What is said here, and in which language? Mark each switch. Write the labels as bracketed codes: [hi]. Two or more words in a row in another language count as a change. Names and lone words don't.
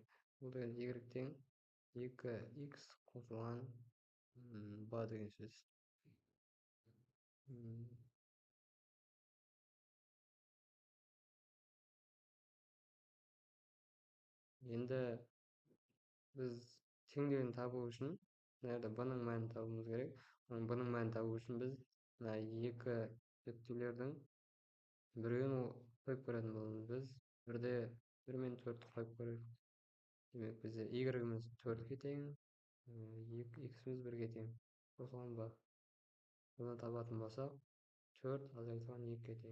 [ky] Бул деген y тең 2x кошулган b деген сөз. Енді biz теңдөөүн табуу үчүн мына жерде b-ның маанын табуубуз керек. B-ның маанын табуу үчүн биз мына 2 нүктөлөрдүн бирөөнү коюп көрөтүн болобуз. Биз 1 менен 4-тү коюп көрөлүк. Демек бизде y-imiz 4-ке тең, x-imiz 1-ге тең. Кошулган b. Буну табатын болсок, 4 азайтылган 2-ге тең.